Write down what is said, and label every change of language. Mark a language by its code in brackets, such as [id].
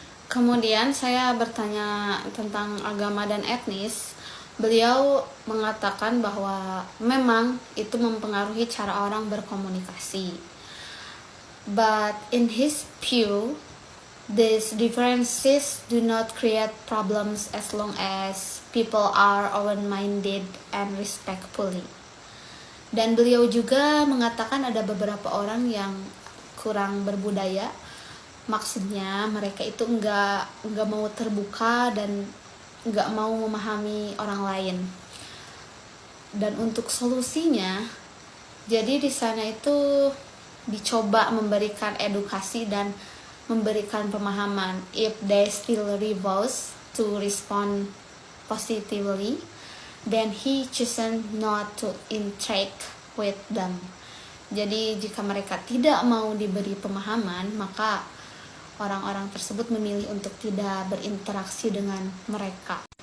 [id] Kemudian saya bertanya tentang agama dan etnis. Beliau mengatakan bahwa memang itu mempengaruhi cara orang berkomunikasi. [en] But in his view, these differences do not create problems as long as people are open-minded and respectfully. [id] Dan beliau juga mengatakan ada beberapa orang yang kurang berbudaya. Maksudnya mereka itu enggak mau terbuka dan enggak mau memahami orang lain. Dan untuk solusinya, jadi di sana itu dicoba memberikan edukasi dan memberikan pemahaman. [en] If they still refuse to respond positively, then he chosen not to interact with them. [id] Jadi jika mereka tidak mau diberi pemahaman, maka orang-orang tersebut memilih untuk tidak berinteraksi dengan mereka.